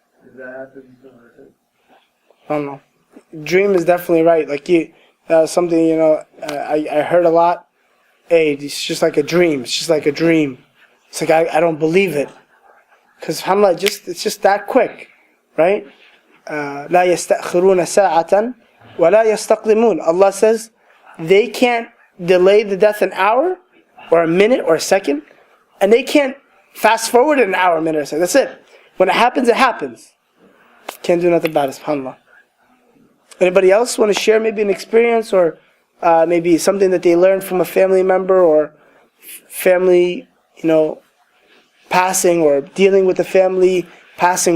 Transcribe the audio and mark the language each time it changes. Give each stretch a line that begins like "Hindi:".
English: If that happens, that's it. SubhanAllah. Dream is definitely right. Like something, I heard a lot. Hey, it's just like a dream. It's just like a dream. It's like I don't believe it. Because subhanAllah, it's just that quick. Right?
Arabic: لا يستأخرون ساعة ولا يستقدمون.
English: Allah says they can't delay the death an hour or a minute or a second, and they can't fast forward an hour, a minute or a second. That's it. When it happens, it happens. Can't do nothing about it, subhanAllah. Anybody else want to share maybe an experience or maybe something that they learned from a family member or family, passing or dealing with the family passing?